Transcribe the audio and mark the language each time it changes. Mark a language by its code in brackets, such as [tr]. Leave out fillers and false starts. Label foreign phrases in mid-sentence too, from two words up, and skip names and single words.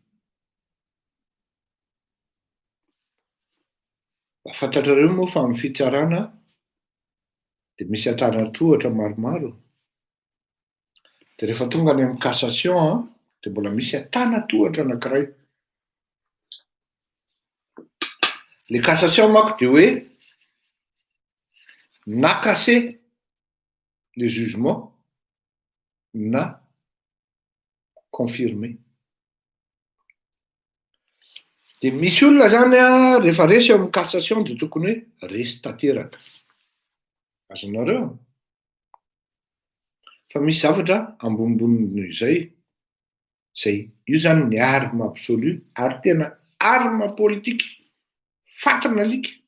[mg] Fantatrareo moa fa amin'ny fitsarana dia misy antanan-tohatra maromaro. Dia rehefa tonga any amin'ny cassation dia mbola misy antanan-tohatra anankiray. Le cassation manko dia hoe na [fr] casser le jugement [mg] na confirmer. Dia misy olona zany rehefa resy eo amin'ny cassation dia tokony hoe resy tanteraka. Azonareo? Fa misy zavatra ambonimbony izay io zany ny [fr] arme absolue [mg] ary tena [fr] arme politique [mg] fatrana alika.